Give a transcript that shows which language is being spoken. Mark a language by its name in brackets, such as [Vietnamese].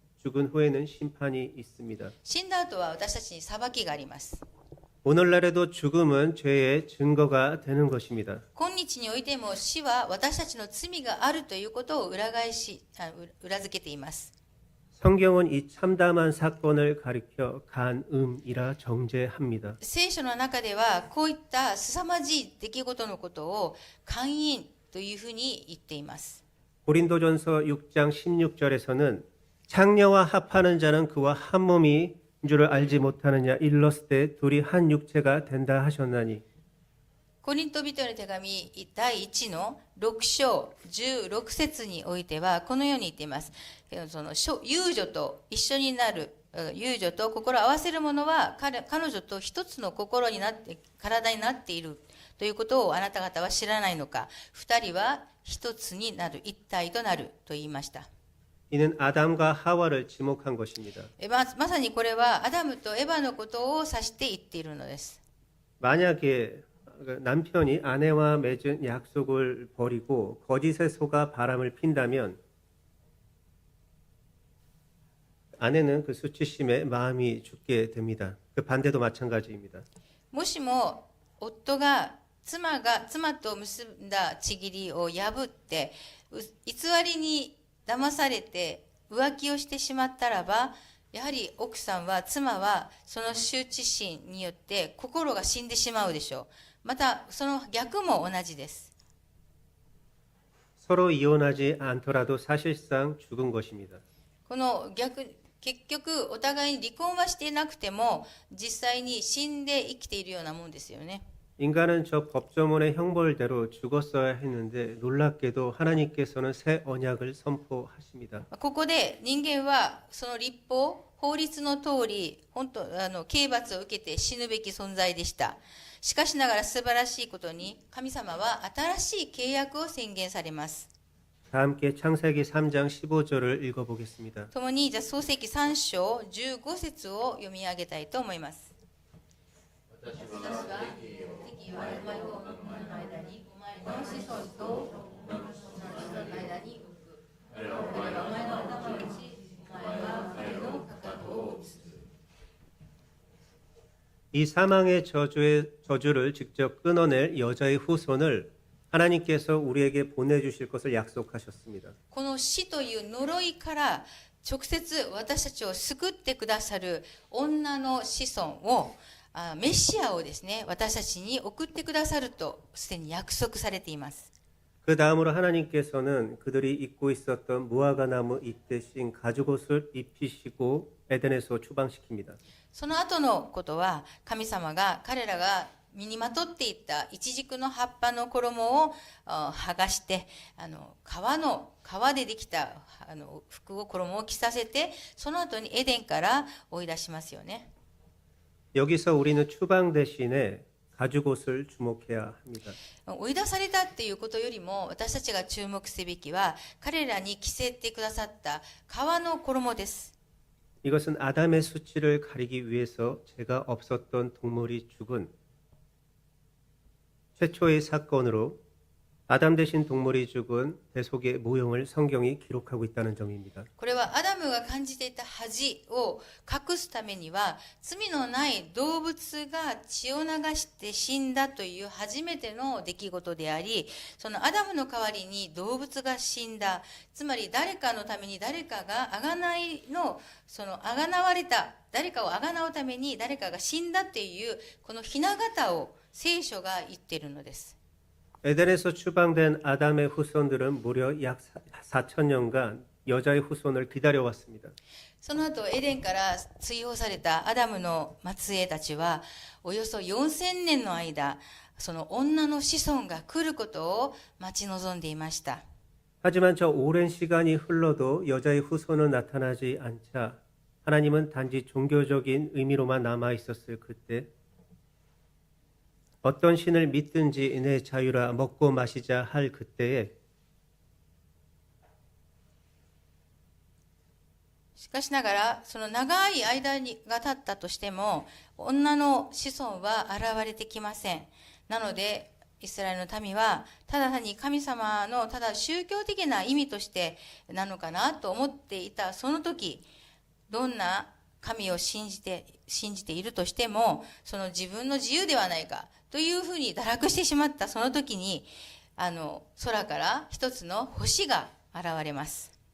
[Korean] 죽은 후에는 심판이 있습니다. [Japanese] 死んだ後は私たちに裁きがあります。 [Korean] 오늘날에도 죽음은 죄의 증거가 되는 것입니다. [Japanese] 今日においても死は私たちの罪があるということを裏付けています。 [Korean] 성경은 이 참담한 사건을 가리켜 간음이라 정죄합니다. [Japanese] 聖書の中ではこういった凄まじい出来事のことを姦淫というふうに言っています。 [Korean] 고린도전서 6장 16절에서는 창녀와 합하는 자는 그와 한 몸인 줄을 알지 못하느냐 일렀을 때 둘이 한 육체가 된다 하셨나니. [Japanese] コリント人への手紙第1の6章16節においてはこのように言っています。その遊女と一緒になる、遊女と心を合わせる者は彼女と一つの心になって体になっているということをあなた方は知らないのか。二人は一つになる、一体となると言いました。 [Korean] 이는 아담과 하와를 지목한 것입니다. [Japanese] まさにこれはアダムとエバのことを指して言っているのです。 [Korean] 만약에 남편이 아내와 맺은 약속을 버리고 거짓에 속아 바람을 핀다면 아내는 그 수치심에 마음이 죽게 됩니다. 그 반대도 마찬가지입니다. [Japanese] もしも夫が妻と結んだ契りを破って偽りに騙されて浮気をしてしまったらば、やはり奥さんは妻はその羞恥心によって心が死んでしまうでしょう。またその逆も同じです。 [Korean] 서로 이혼하지 않더라도 사실상 죽은 것입니다. [Japanese] この結局お互いに離婚はしていなくても実際に死んで生きているようなもんですよね。 [Korean] 인간은 저 법조문의 형벌대로 죽었어야 했는데 놀랍게도 하나님께서는 새 언약을 선포하십니다. [Japanese] ここで人間はその立法、法律の通り刑罰を受けて死ぬべき存在でした。しかしながら素晴らしいことに神様は新しい契約を宣言されます。 [Korean] 다 함께 창세기 3장 15절을 읽어보겠습니다. [Japanese] 共にじゃあ創世記3章15節を読み上げたいと思います。私は敵はお前とお前の間にお前の子孫とお前の間に置く。彼はお前の頭を打ち、お前は彼のかかとを打つ。 [Korean] 이 사망의 저주를 직접 끊어낼 여자의 후손을 하나님께서 우리에게 보내주실 것을 약속하셨습니다. [Japanese] この死という呪いから直接私たちを救ってくださる女の子孫をメシアをですね、私たちに送ってくださるとすでに約束されています。 [Korean] 그 다음으로 하나님께서는 그들이 입고 있었던 무화과 나무 잎 대신 가죽옷을 입히시고 에덴에서 추방시킵니다. [Japanese] その後のことは、神様が彼らが身にまとっていたイチジクの葉っぱの衣を剥がして、革でできた服を衣を着させて、その後にエデンから追い出しますよね。 [Korean] 여기서 우리는 추방 대신에 가죽옷을 주목해야 합니다. [Japanese] 追い出されたっていうことよりも、私たちが注目すべきは、彼らに着せてくださった革の衣です。 [Korean] 이것은 아담의 수치를 가리기 위해서 죄가 없었던 동물이 죽은 최초의 사건으로 아담 대신 동물이 죽은 대속의 모형을 성경이 기록하고 있다는 점입니다. [Japanese] これはアダムが感じていた恥を隠すためには、罪のない動物が血を流して死んだという初めての出来事であり、そのアダムの代わりに動物が死んだ、つまり誰かのために誰かが贖われた、誰かを贖うために誰かが死んだっていうこの雛形を聖書が言っているのです。 [Korean] 에덴에서 추방된 아담의 후손들은 무려 약 4,000년간 여자의 후손을 기다려왔습니다. [Japanese] その後エデンから追放されたアダムの末裔たちはおよそ4000年の間、その女の子孫が来ることを待ち望んでいました。 [Korean] 하지만 저 오랜 시간이 흘러도 여자의 후손은 나타나지 않자 하나님은 단지 종교적인 의미로만 남아 있었을 그때 어떤 신을 믿든지 내 자유라 먹고 마시자 할 그때에 [Japanese] しかしながら、その長い間が経ったとしても、女の子孫は現れてきません。なので、イスラエルの民は、ただ単に神様のただ宗教的な意味としてなのかなと思っていたその時、どんな神を信じているとしても、その自分の自由ではないかというふうに堕落してしまったその時に、空から一つの星が現れます。